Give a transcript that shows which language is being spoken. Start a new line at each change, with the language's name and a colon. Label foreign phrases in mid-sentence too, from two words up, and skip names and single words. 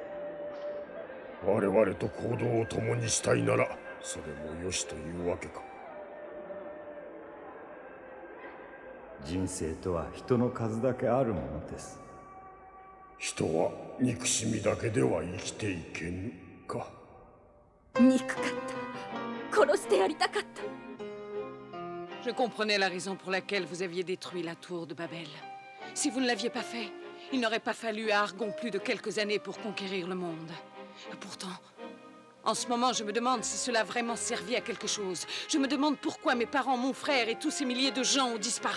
Japanese: 我々と行動を共にしたいならそれもよしというわけか。人生とは人の数だけあるものです。人は憎しみだけでは生きていけぬか。憎かった。殺してやりたかった。
French: Je comprenais la raison pour laquelle vous aviez détruit la tour de Babel. Si vous ne l'aviez pas fait, il n'aurait pas fallu à Argon plus de quelques années pour conquérir le monde. Et pourtant, en ce moment, je me demande si cela a vraiment servi à quelque chose. Je me demande pourquoi mes parents, mon frère et tous ces milliers de gens ont disparu.